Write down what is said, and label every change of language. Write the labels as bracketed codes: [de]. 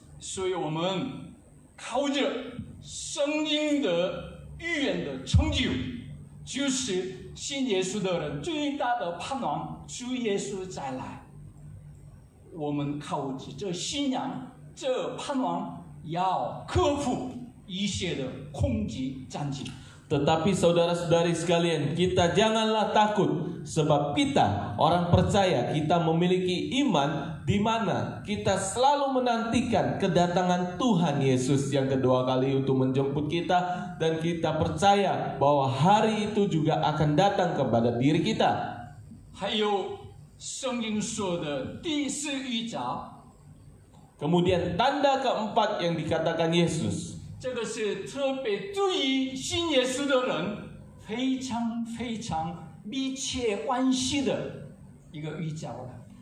[zh] 所以我们靠着圣经的预言的成就，就是信耶稣的人最大的盼望，主耶稣再来。我们靠着这信仰、这盼望，要克服一切的恐惧战争。 [id] Tetapi saudara-saudari sekalian, kita janganlah takut, sebab kita orang percaya, kita memiliki iman di mana kita selalu menantikan kedatangan Tuhan Yesus yang kedua kali untuk menjemput kita, dan kita percaya bahwa hari itu juga akan datang kepada diri kita. [zh] 还有圣经说的第四预兆， [id] Kemudian tanda keempat yang dikatakan Yesus, [zh] 这个是特别对于信耶稣的人非常非常密切关系的一个预兆了。